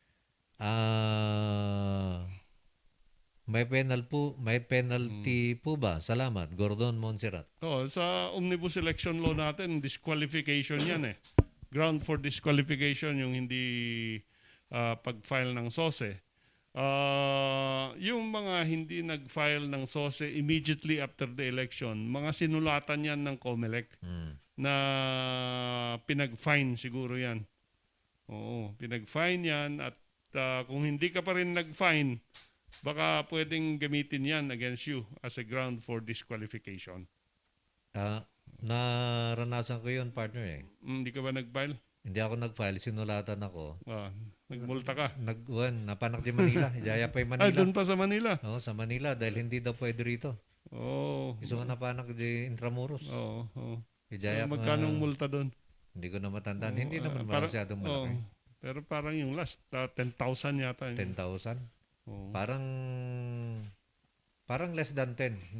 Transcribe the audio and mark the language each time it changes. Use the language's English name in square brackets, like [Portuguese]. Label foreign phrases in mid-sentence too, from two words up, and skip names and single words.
[Filipino] May penalty po ba? Salamat. Gordon Montserrat. Sa omnibus election law natin, disqualification yan [English] Ground for disqualification [Filipino] yung hindi pag-file ng SOSE. Yung mga hindi nag-file ng SOSE [English] immediately after the election, [Filipino] mga sinulatan yan ng COMELEC na pinag-fine siguro yan. Oo, pinag-fine yan at kung hindi ka pa rin nag-fine, baka pwedeng gamitin yan [English] against you as a ground for disqualification. [Filipino] Naranasan ko yun, partner Hindi ka ba nag-file? Hindi ako nag-file, sinulatan ako. Nagmulta ka? [Iloko] Napanak di Manila. Jaya pa yung Manila. [Filipino] Doon pa sa Manila? Oo, sa Manila dahil hindi daw pwede rito. Gusto ko [Iloko] napanak di [Filipino] Intramuros. Magkano multa doon? Hindi ko na matandaan. Hindi naman masyadong malaki. Pero parang yung last, 10,000 yata. 10,000? Parang [English] less than [Filipino] 10.